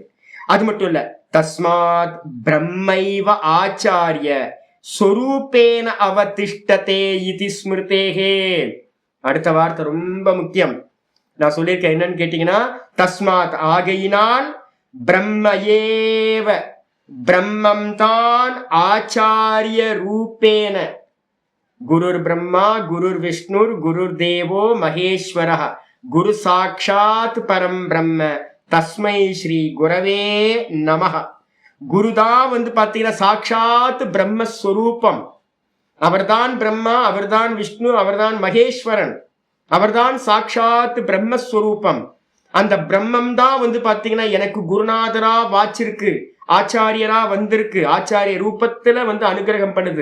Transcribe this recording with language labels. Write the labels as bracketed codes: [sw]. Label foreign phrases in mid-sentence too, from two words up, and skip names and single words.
[ta] அது மட்டும் இல்ல, [sa] तस्मात् ब्रह्मैव आचार्य स्वरूपेण अवतिष्ठते इति स्मृतेः. [ta] அடுத்த வார்த்தை ரொம்ப முக்கியம். நான் சொல்லியிருக்கேன் என்னன்னு கேட்டீங்கன்னா, தஸ்மாத் ஆகையினால் பிரம்மயேவ பிரம்மம் தான் [sa] आचार्य रूपेण, गुरुर्ब्रह्मा गुरुर्विष्णुः गुरुर्देवो महेश्वरः गुरुः साक्षात् परं ब्रह्म तस्मै श्री गुरवे नमः. [ta] குருதான் வந்து பாத்தீங்கன்னா சாட்சாத் பிரம்மஸ்வரூபம். அவர்தான் பிரம்மா, அவர்தான் விஷ்ணு, அவர்தான் மகேஸ்வரன், அவர்தான் சாட்சாத் பிரம்மஸ்வரூபம். அந்த பிரம்மம் தான் வந்து பாத்தீங்கன்னா எனக்கு குருநாதரா வாச்சிருக்கு, ஆச்சாரியரா வந்திருக்கு, ஆச்சாரிய ரூபத்துல வந்து அனுகிரகம் பண்ணுது.